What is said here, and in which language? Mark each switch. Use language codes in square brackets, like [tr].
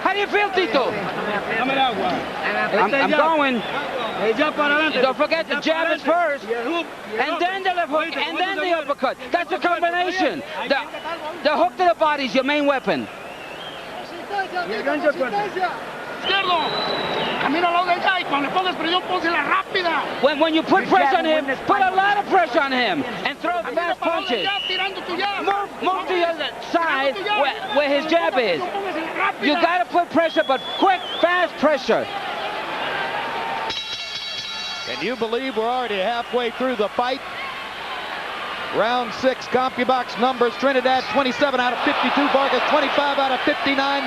[en] How do you feel, Tito? [es] Dame el agua. [en] I'm going. [es] El jab para adelante. [en] Don't forget, the jab is first, and then the left hook, and then the uppercut. That's a combination. The hook to the body is your main weapon. [es] Izquierdo. Camino al lado de ella y cuando le pongas presión, pónsela rápida. [en] When you put pressure on him, put a lot of pressure on him and throw fast punches. Move to your side where his jab is. You got to put pressure, but quick, fast pressure. Can you believe we're already halfway through the fight? Round 6, CompuBox numbers: Trinidad 27 out of 52, Vargas 25 out of 59.